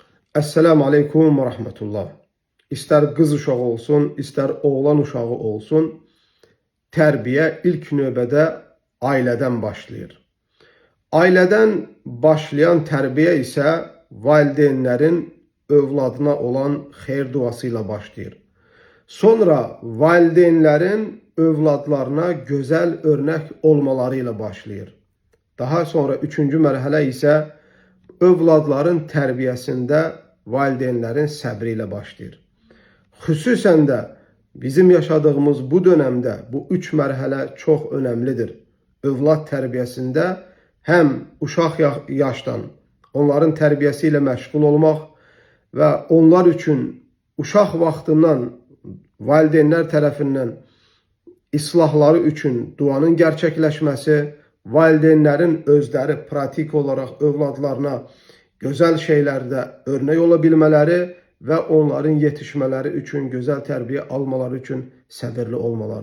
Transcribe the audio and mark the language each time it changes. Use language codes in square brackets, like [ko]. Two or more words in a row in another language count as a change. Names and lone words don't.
[ar] السلام عليكم و رحمة الله. [tr] İster kız uşağı olsun, ister oğlan uşağı olsun, terbiye ilk növbədə aileden başlayır. Aileden başlayan terbiye ise valideynlerin övladına olan xeyir duasıyla başlayır. Sonra valideynlerin övladlarına güzel örnek olmalarıyla başlayır. [az] Daha sonra üçüncü mərhələ ise övladların tərbiyəsində valideynlərin səbri ilə başlayır. Xüsusən də bizim yaşadığımız bu dönemdə bu üç mərhələ çox önəmlidir. Övlad tərbiyəsində həm uşaq yaşdan onların tərbiyəsi ilə məşğul olmaq və onlar üçün uşaq vaxtından valideynlər tərəfindən islahları üçün duanın gerçəkləşməsi, valideynlərin özləri pratik olaraq övladlarına gözəl şeylərdə örnek olabilmələri və onların yetişmələri üçün, gözəl tərbiyə almaları üçün səbirli olmaları.